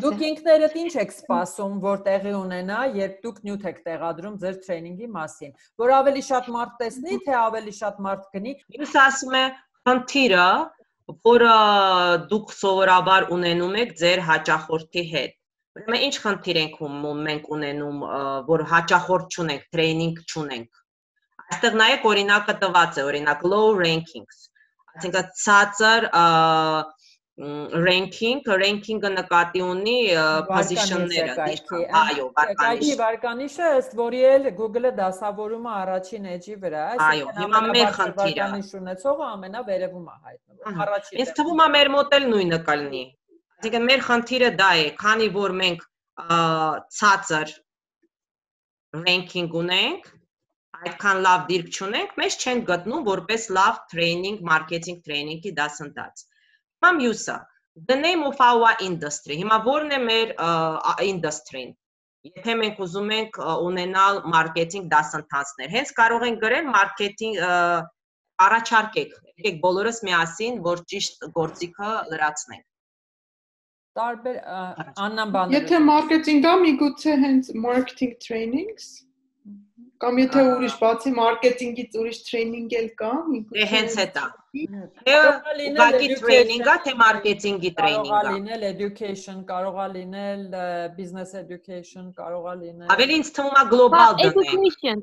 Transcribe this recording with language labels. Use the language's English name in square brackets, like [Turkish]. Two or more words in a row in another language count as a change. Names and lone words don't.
[Armenian] Դուք ինքներդ ինչ եք սպասում, որ տեղի ունենա, երբ դուք նյութ եք տեղադրում ձեր training-ի մասին, որ ավելի շատ մարդ տեսնի, թե ավելի շատ մարդ գնի։ Ես ասում եմ, խնդիրը, որը դուք սովորաբար ունենում եք ձեր հաճախորդի հետ։ Ուրեմն ինչ խնդիր մենք ունենում, որ հաճախորդ չունենք, training չունենք։ Այստեղ նայեք օրինակը տված է, օրինակ [English] low rankings, [Armenian] այսինքն ցածր ranking-ը նկատի ունի position-ները, այո, վարկանիշ։ Վարկանիշը ըստ որի էլ Google-ը դասավորում է առաջին էջի վրա, այո, հիմա մեր խնդիրը վարկանիշ ունեցողը ամենավերևում է հայտնվում, առաջին։ Ինձ թվում է մեր մոտ էլ նույնը կլինի։ Այսինքն մեր խնդիրը դա է, քանի որ մենք ցածր ranking ունենք, այդքան լավ դիրք չունենք, մեզ չեն գտնում որպես լավ training, [English] marketing training- [Armenian] ի դասընթաց։ Հիմա մյուսը, [English] the name of our industry, [Armenian] հիմա որն է մեր industry-ն, եթե մենք ուզում ենք ունենալ marketing դասընթացներ, հենց կարող ենք գրել marketing առաջարկեք, եկեք բոլորս միասին, որ ճիշտ գործիքը լրացնենք։ Տարբեր Աննան բաներ։ Եթե marketing-ը միգուցե հենց [English] marketing trainings [Armenian] կամ եթե ուրիշ բացի մարքեթինգից ուրիշ տրեյնինգ էլ կա, Դե հենց դա։ Ուղղակի տրեյնինգա, թե մարքեթինգի տրեյնինգա։ Կարող է լինել education, կարող է լինել [English] business education, [Armenian] կարող է լինել։ Ավելի ինձ թվում է global դնենք։